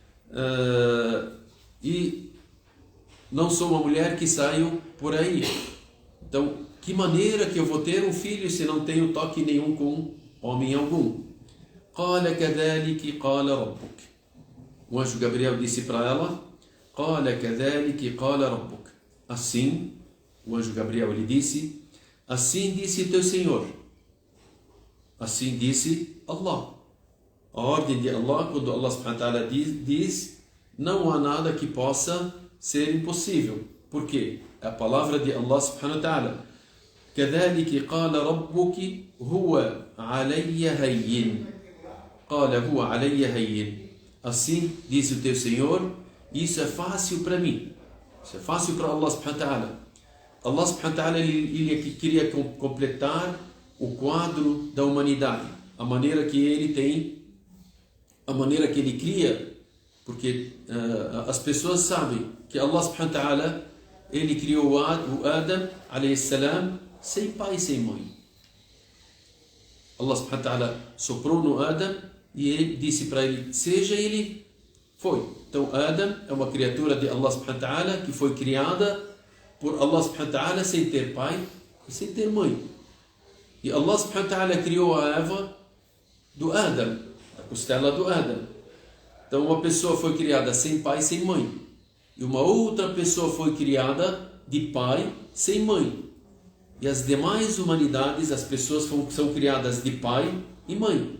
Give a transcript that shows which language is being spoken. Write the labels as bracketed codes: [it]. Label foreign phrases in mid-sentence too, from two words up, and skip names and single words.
[pt] E não sou uma mulher que saio por aí. Então, que maneira que eu vou ter um filho se não tenho toque nenhum com homem algum? [ar] قال كذلك قال ربك. [pt] O anjo Gabriel disse para ela, [ar] قال كذلك قال ربك. [pt] Assim, o anjo Gabriel lhe disse, assim disse teu Senhor. Assim disse Allah. A ordem de Allah, quando Allah [ar] سبحانه وتعالى [pt] diz, não há nada que possa ser impossível. Por quê? É a palavra de Allah [ar] سبحانه وتعالى. كذلك قال ربك هو علي هين. قال هو علي هين. [pt] Assim disse o teu Senhor, isso é fácil para mim. Isso é fácil para Allah [ar] سبحانه وتعالى. [pt] Allah [ar] سبحانه وتعالى [pt] ele queria completar o quadro da humanidade, a maneira que ele tem, a maneira que ele cria, porque as pessoas sabem que Allah [ar] سبحانه وتعالى [pt] ele criou o Adam [ar] عليه السلام [pt] sem pai e sem mãe. Allah [ar] سبحانه وتعالى [pt] soprou no Adam e ele disse para ele, seja, ele foi. Então Adam é uma criatura de Allah [ar] سبحانه وتعالى [pt] que foi criada por Allah [ar] سبحانه وتعالى [pt] sem ter pai e sem ter mãe. E Allah [ar] سبحانه وتعالى [pt] criou a Eva do Adam, da costela do Adam. Então uma pessoa foi criada sem pai e sem mãe. E uma outra pessoa foi criada de pai sem mãe. E as demais humanidades, as pessoas são criadas de pai e mãe.